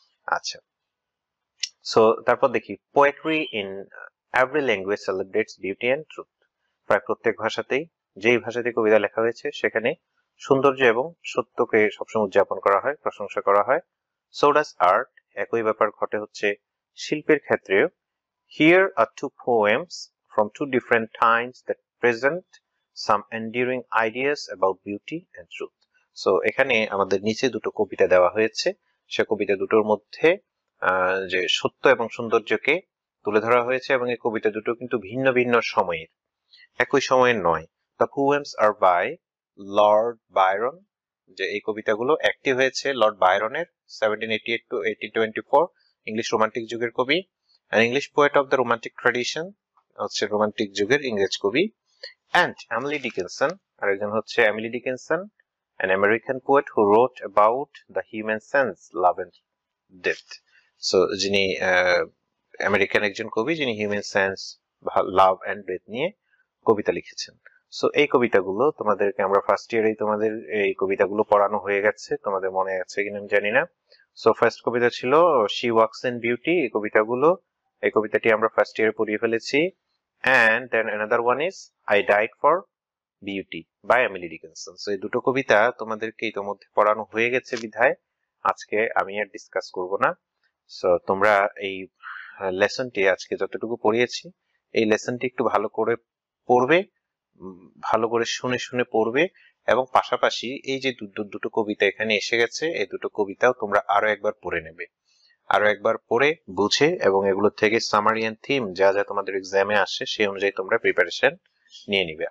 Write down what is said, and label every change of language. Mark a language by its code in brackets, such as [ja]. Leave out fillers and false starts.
[bn] আচ্ছা, তারপর দেখি [en] Poetry in every language celebrates beauty and truth. [bn] প্রায় প্রত্যেক ভাষাতেই, যেই ভাষাতে কবিতা লেখা হয়েছে সেখানে সৌন্দর্য এবং সত্যকে সবসময় উদযাপন করা হয়, প্রশংসা করা হয়। [en] so does art, [bn] একই ব্যাপার ঘটে হচ্ছে শিল্পের ক্ষেত্রেও। [en] Here are two poems from two different times that present some enduring ideas about beauty and truth. [bn] এখানে আমাদের নিচে দুটো কবিতা দেওয়া হয়েছে, সে কবিতা দুটোর মধ্যে যে সত্য এবং সৌন্দর্যকে তুলে ধরা হয়েছে, এবং এই কবিতা দুটো কিন্তু ভিন্ন ভিন্ন সময়ের, একই সময়ের নয়। [en] The poems are by Lord Byron, [bn] যে এই কবিতাগুলো একটি হয়েছে লর্ড বায়রনের [en] 1788 to 1824, [bn] ইংলিশ রোমান্টিক যুগের কবি, [en] an English poet of the romantic tradition, [bn] হচ্ছে রোমান্টিক যুগের ইংরেজ কবি, [en] and Emily Dickinson, [bn] আরেকজন হচ্ছে Emily Dickinson, [en] an American poet who wrote about the human sense, love and death. [bn] যিনি আমেরিকান একজন কবি, যিনি human sense, love and death নিয়ে কবিতা লিখেছেন। এই কবিতাগুলো তোমাদেরকে আমরা ফার্স্ট ইয়ারেই তোমাদের এই কবিতাগুলো পড়ানো হয়ে গেছে, তোমাদের মনে আছে কিনা আমি জানি না। ফার্স্ট কবিতা ছিল শি ওয়াকস ইন বিউটি, এই কবিতাটি আমরা ফার্স্ট ইয়ারে পড়িয়ে ফেলেছি। [en] and then another one is I died for beauty by Emily Dickinson. [bn] এই দুটো কবিতা তোমাদেরকে ইতোমধ্যে পড়ানো হয়ে গেছে বিধায় আজকে আমি আর ডিসকাস করব না। তোমরা এই লেসনটি আজকে যতটুকু পড়িয়েছি, এই লেসনটি একটু ভালো করে পড়বে, ভালো করে শুনে শুনে পড়বে, এবং পাশাপাশি এই যে দুটো কবিতা এখানে এসে গেছে, এই দুটো কবিতাও তোমরা আরো একবার পড়ে নেবে, আরো একবার পড়ে বুঝে, এবং এগুলো থেকে সামারি এন্ড থিম যা যা তোমাদের এক্সামে আসে সেই অনুযায়ী তোমরা প্রিপারেশন নিয়ে নিবে।